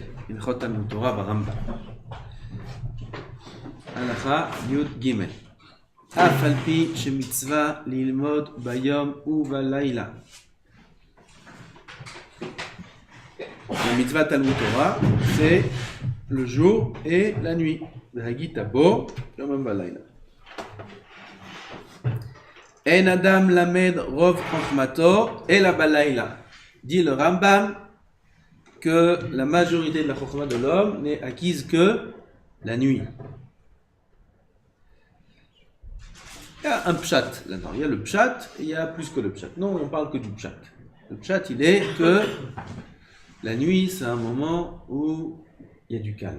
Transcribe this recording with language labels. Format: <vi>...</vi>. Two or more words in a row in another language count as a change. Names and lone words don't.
<he>Ilchot Talmud Torah Baramba. הלכה יוד גימל. אף על פי שמצווה ללמוד ביום ובלילה.</he> <fr>La mitzvah Talmud Torah, c'est le jour et la nuit.</fr> <he>והגית בו יום ובלילה. אין אדם למד רוב חוכמתו אלא בלילה.</he> <fr>Dit le Rambam que la majorité de la chokhma de l'homme n'est acquise que la nuit. Il y a un pshat là-dedans. Il y a le pshat et il y a plus que le pshat. Non, on parle que du pshat. Le pshat, il est que la nuit, c'est un moment où il y a du calme.</fr>